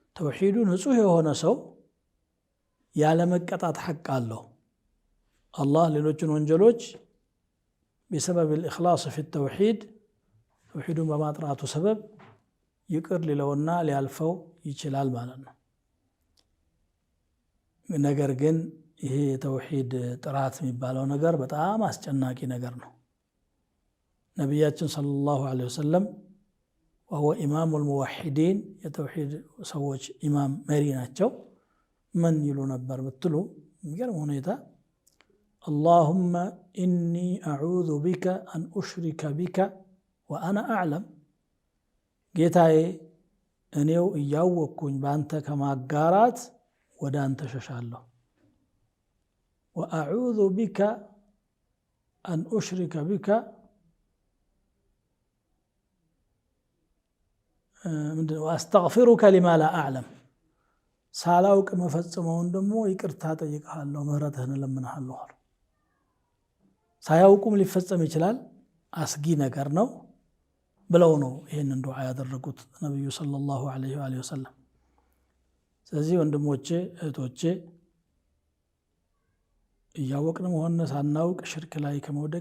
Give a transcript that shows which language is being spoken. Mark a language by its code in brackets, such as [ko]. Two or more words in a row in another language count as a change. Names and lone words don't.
[am] ተውሂዱ ንጹህ የሆነ ሰው ያለ መቀጣት ሐቅ አለው። አላህ ሌሎችን ወንጀሎች [ar] بسبب الإخلاص في التوحيد [am] ተውሂዱን በማጥራቱ ሰበብ ይቅር ሊለውና ሊያልፈው ይችላል ማለት ነው። ነገር ግን ይሄ የተውሂድ ጥራት የሚባለው ነገር በጣም አስጨናቂ ነገር ነው። ነቢያችን [ar] صلى الله عليه وسلم وهو إمام الموحدين [am] የተውሂድ ሰዎች ኢማም መሪ ናቸው። ምን ይሉ ነበር ብትሉ የሚገርም ሁኔታ [ar] اللهم إني أعوذ بك أن أشرك بك وأنا أعلم [am] ጌታዬ እኔው እያወቅኩኝ በአንተ ከማጋራት ወደ አንተ ሸሻለሁ። [ar] وأعوذ بك أن أشرك بك وأستغفرك لما لا أعلم [am] ሳላውቅ መፈጽመውን ደግሞ ይቅርታ ጠይቅሃለሁ ምህረትህን እለምንሃለሁ። ሳያውቁም ሊፈጸም ይችላል፣ አስጊ ነገር ነው ብለው ነው ይህንን ዱዓ ያደረጉት ነቢዩ [ar] صلى الله عليه وسلم። [am] ስለዚህ ወንድሞቼ እህቶቼ እያወቅንም ሆነ ሳናውቅ ሽርክ ላይ ከመውደቅ